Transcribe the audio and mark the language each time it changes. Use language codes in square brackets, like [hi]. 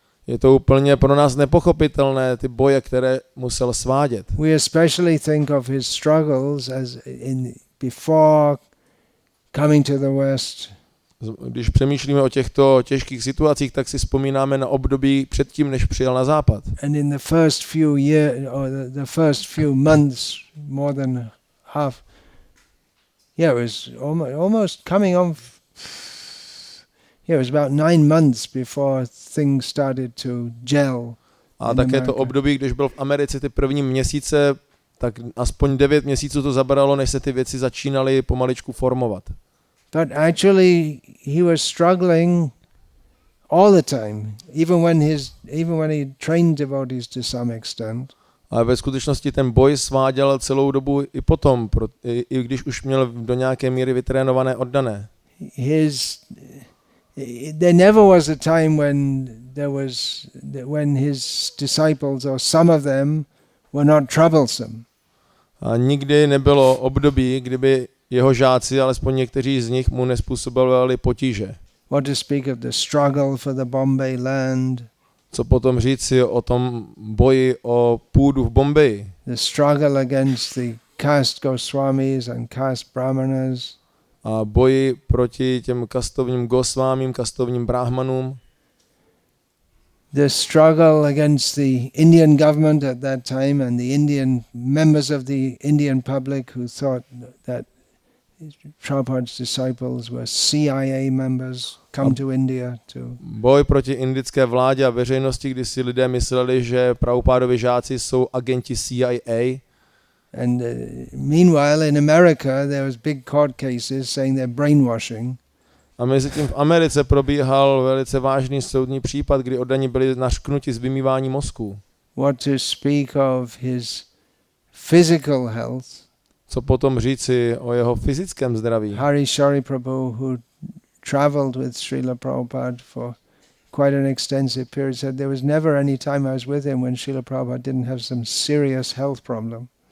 [cs] Je to úplně pro nás nepochopitelné, ty boje, které musel svádět. [en] We especially think of his struggles as before coming to the West. [cs] Když přemýšlíme o těchto těžkých situacích, tak si vzpomínáme na období předtím, než přijel na západ. [en] And in the first few years, or the first few months, more than half, it was almost coming on. It was about 9 months before things started to gel. [cs] A také to období, když byl v Americe ty první měsíce, tak aspoň 9 měsíců to zabralo, než se ty věci začínaly pomaličku formovat. [en] But actually he was struggling all the time, even when he trained devotees to some extent. [cs] Ale ve skutečnosti ten boj sváděl celou dobu i potom, i když už měl do nějaké míry vytrénované oddané. [en] There never was a time when his disciples or some of them were not troublesome. [cs] A nikdy nebylo období, kdyby jeho žáci, alespoň někteří z nich, mu nezpůsobovali potíže. [en] What to speak of the struggle for the Bombay land. [cs] Co potom říci o tom boji o půdu v Bombeji? [en] The struggle against the caste Goswamis and caste Brahmanas. [cs] A boji proti těm kastovním Gosvámím, kastovním Brahmanům. [en] The struggle against the Indian government at that time and the Indian members of the Indian public who thought that Prabhupada's disciples were CIA members come to India to. [cs] Boj proti indické vládě a veřejnosti, kdy si lidé mysleli, že Prabhupádovi žáci jsou agenti CIA. [en] And meanwhile in America there was big court cases saying they're brainwashing. [cs] A mezi tím v Americe probíhal velice vážný soudní případ, kdy oddaní byli nařknuti z vymývání mozku. [en] What to speak of his physical health. [cs] Co potom říci o jeho fyzickém zdraví? [en] Hari Shari Prabhu, who traveled with Srila Prabhupada for quite an extensive period, said there was never any time I was with him when Srila Prabhupada didn't have some serious health problem.